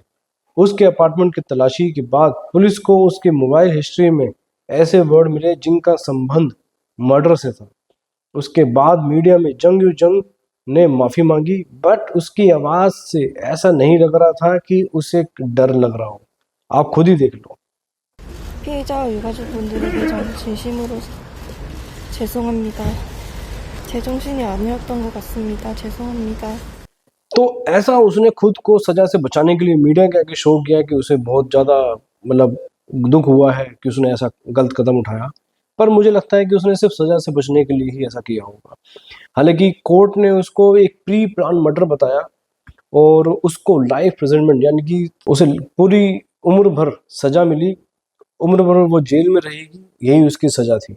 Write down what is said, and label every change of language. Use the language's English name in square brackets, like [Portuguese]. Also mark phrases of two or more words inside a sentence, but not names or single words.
[Hindi] उसके अपार्टमेंट की तलाशी के बाद पुलिस को उसके [English] mobile history [Hindi] में ऐसे वर्ड मिले जिनका संबंध मर्डर से था। उसके बाद मीडिया में जंग यू जंग ने माफी मांगी, बट उसकी आवाज से ऐसा नहीं लग रहा था कि उसे डर लग रहा हो। आप खुद ही देख लो। [Korean] 피해자와 유가족분들에게 전 진심으로 죄송합니다. 제정신이 아니었던 것 같습니다. 죄송합니다. [Hindi] तो ऐसा उसने खुद को सजा से बचाने के लिए मीडिया के आगे शो किया कि उसे बहुत ज़्यादा मतलब दुख हुआ है कि उसने ऐसा गलत कदम उठाया, पर मुझे लगता है कि उसने सिर्फ सजा से बचने के लिए ही ऐसा किया होगा। हालांकि कोर्ट ने उसको एक [English] pre plan murder [Hindi] बताया और उसको [English] life imprisonment [Hindi] यानी कि उसे पूरी उम्र भर सजा मिली, उम्र भर वो जेल में रहेगी, यही उसकी सजा थी।